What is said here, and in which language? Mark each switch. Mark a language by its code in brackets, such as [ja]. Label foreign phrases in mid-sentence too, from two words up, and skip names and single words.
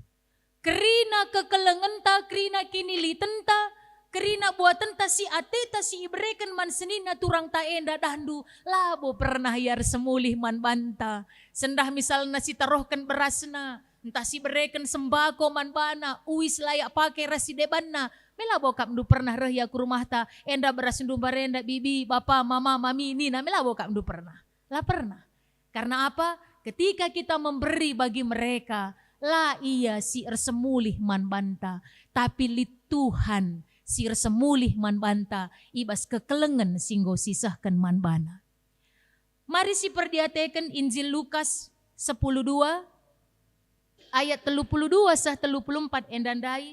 [btx] Kerina kekelengan ta, kerina kinilitan ta, kerina buatan ta si ateta si ibreken man senina turang ta enda dahndu labo pernah yar semulih man banta. Sendah misalna si tarohkan berasna, entah si bereken sembako man bana, uis layak pakai rasi debanna. Melabo kapndu pernah rehya ke rumah ta, enda beras ndu barenda bibi, bapa, mama, mami, nina, melabo kapndu pernah. Lah pernah. [id] Karena apa? Ketika kita memberi bagi mereka, [btx] lah iya si ersemulih man banta, tapi lit Tuhan si ersemulih man banta, ibas kekelengan singgo sisahkan man bana. Mari si perdiatekan Injil Lukas 10:2 ayat 32 sah 34 endandai.